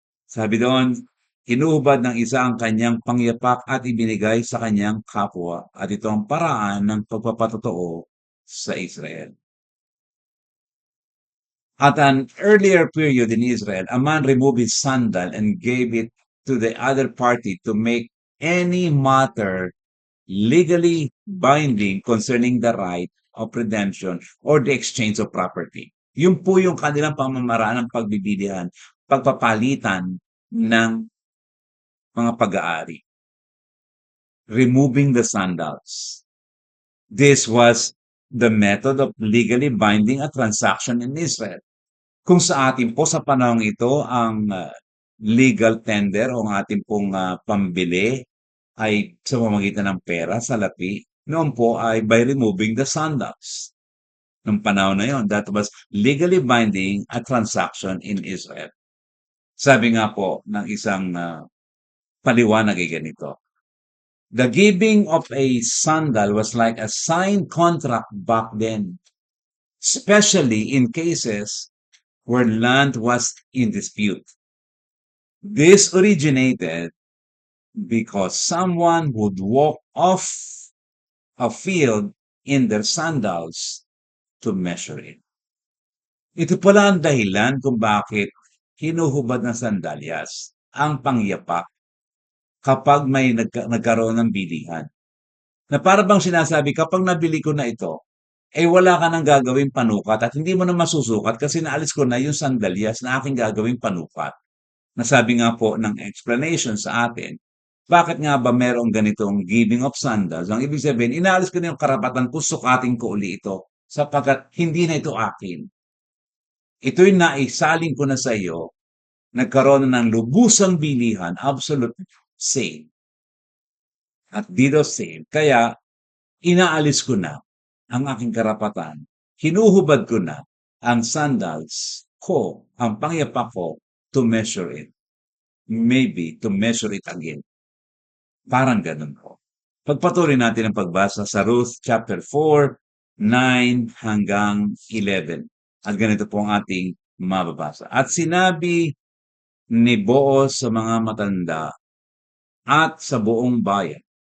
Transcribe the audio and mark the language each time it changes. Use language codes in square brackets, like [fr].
[tl] Sabi doon, inuubad ng isa ang kanyang pangyapak at ibinigay sa kanyang kapwa. At ito ang paraan ng pagpapatotoo sa Israel. [en] At an earlier period in Israel, a man removed his sandal and gave it to the other party to make any matter legally binding concerning the right of redemption or the exchange of property. [tl] Yun po yung kanilang pamamaraan ng pagbibilihan, pagpapalitan ng mga pag-aari. [en] Removing the sandals. This was the method of legally binding a transaction in Israel. [tl] Kung sa atin po sa panahong ito, ang legal tender o ang ating pong pambili ay sa pamamagitan ng pera, salapi, noon po ay [en] by removing the sandals. [tl] Nung panahon na yon, [en] that was legally binding a transaction in Israel. [tl] Sabi nga po ng isang paliwanag ay ganito. [en] The giving of a sandal was like a signed contract back then, especially in cases where land was in dispute. This originated because someone would walk off a field in their sandals to measure it. [tl] Ito pala ang dahilan kung bakit hinuhubad ng sandalyas ang pangyapak kapag may nagkaroon ng bilihan. Na para bang sinasabi, kapag nabili ko na ito, wala ka nang gagawing panukat at hindi mo na masusukat kasi naalis ko na yung sandalyas na aking gagawing panukat. Nasabi nga po ng explanation sa atin, bakit nga ba merong ganitong [en] giving of sandals? [tl] Ang ibig sabihin, inaalis ko na yung karapatan ko, sukatin ko uli ito sapagkat hindi na ito akin. Ito'y naisaling ko na sa iyo, nagkaroon na ng lubusang bilihan, [en] absolute sale. [tl] At dito sale. Kaya, inaalis ko na ang aking karapatan. Hinuhubad ko na ang sandals ko, ang pangyapak ko, [en] to measure it. Maybe to measure it again. [tl] Parang ganun po. Pagpatuloy natin ang pagbasa sa Ruth chapter 4, 9 hanggang 11. At ganito po ang ating mababasa. At sinabi ni Boaz sa mga matanda at sa buong bayan.